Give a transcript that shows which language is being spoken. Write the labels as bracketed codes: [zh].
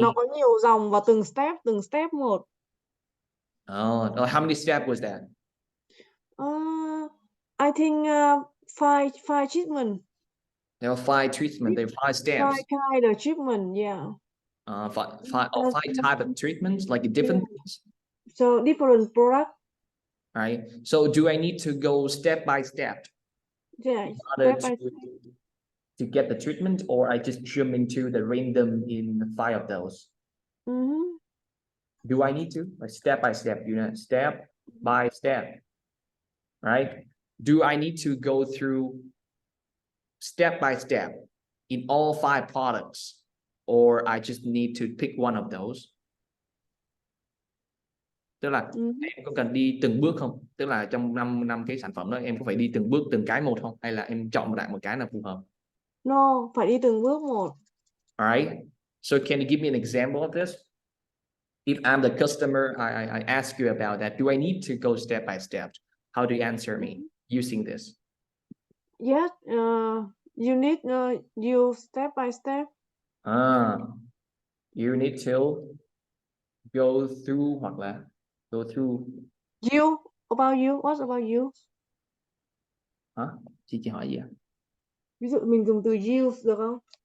[vi] Nó có nhiều dòng và từng step một. [en] Oh, how many steps was that? I think five treatment. There were 5 treatments. There were 5 steps. 5 kind of treatment, yeah. 5 type of treatments, like different things. So different product. right? So do I need to go step by step Yeah, in order step by to get the treatment, or I just jump into the random in 5 of those? Mm-hmm. Do I need to, like, step by step, you know, step by step, right? Do I need to go through step by step in all 5 products, or I just need to pick one of those? [vi] Tức là Mm-hmm. em có cần đi từng bước không? Tức là trong năm cái sản phẩm đó em có phải đi từng bước từng cái một không? Hay là em chọn lại một cái nào phù hợp? [en] No, [vi] phải đi từng bước một. [en] All right. So can you give me an example of this? If I'm the customer, I ask you about that. Do I need to go step by step? How do you answer me using this? Yes, you need you step by step. You need to go through [vi] hoặc là [en] go through. You, about you, what about you? [vi] Hả? Chị hỏi gì ạ? Ví dụ mình dùng từ use được không?